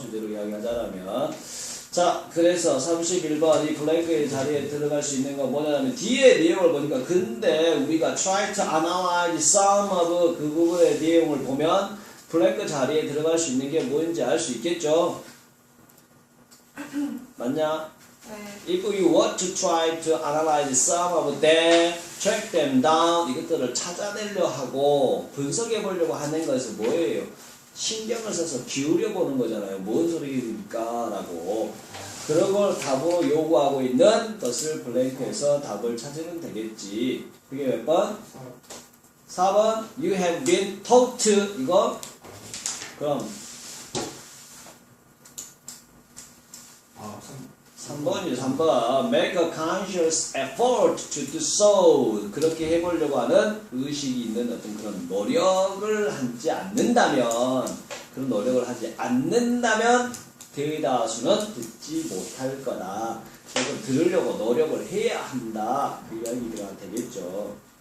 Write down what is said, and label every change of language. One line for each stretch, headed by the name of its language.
Korean: 주제로 이야기하자면. 자, 그래서 31번 이 블랭크의 자리에 들어갈 수 있는 건 뭐냐면 뒤에 내용을 보니까 근데 우리가
English: try to analyze some of
Korean: 그 부분의 내용을 보면 블랭크 자리에 들어갈 수 있는 게 뭔지 알 수 있겠죠. 맞냐? 네.
English: If you want to try to analyze some of them, track them down,
Korean: 이것들을 찾아내려 하고 분석해 보려고 하는 것은 뭐예요? 신경을 써서 기울여 보는 거잖아요. 뭔 소리입니까? 라고. 그런 걸 답으로 요구하고 있는 것을 블랭크에서 답을 찾으면 되겠지. 그게 몇 번? 4번.
English: You have been taught.
Korean: 이거? 그럼 3번이죠. 3번.
English: Make a conscious effort to do so.
Korean: 그렇게 해보려고 하는 의식이 있는 어떤 그런 노력을 하지 않는다면, 그런 노력을 하지 않는다면 대다수는 듣지 못할 거다. 그래서 들으려고 노력을 해야 한다. 그 이야기가 되겠죠.